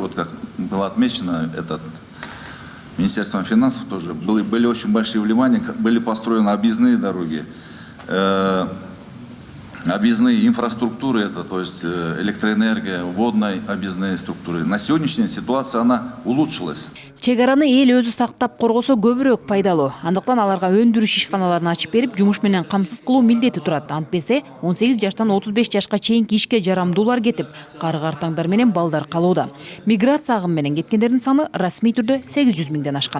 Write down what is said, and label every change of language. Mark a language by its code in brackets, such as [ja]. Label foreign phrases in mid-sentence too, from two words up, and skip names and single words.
[ru] Вот как было отмечено Министерством финансов тоже. Были очень большие вливания, были построены объездные дороги. Объездные инфраструктуры, это, то есть электроэнергия, водные объездные структуры. На сегодняшний день ситуация, она улучшилась. [ky] Чек араны эл өзү сактап коргосо көбүрөөк пайдалуу. Андыктан аларга өндүрүш ишканаларын ачып берип, жумуш менен камсыз кылуу милдети турат. Антпесе 18 жаштан 35 жашка чейинки ишке жарамдуулар кетип, кары-картаңдар менен балдар калууда. Миграция агымы менен кеткендердин саны расмий түрдө 800 миңден ашкан.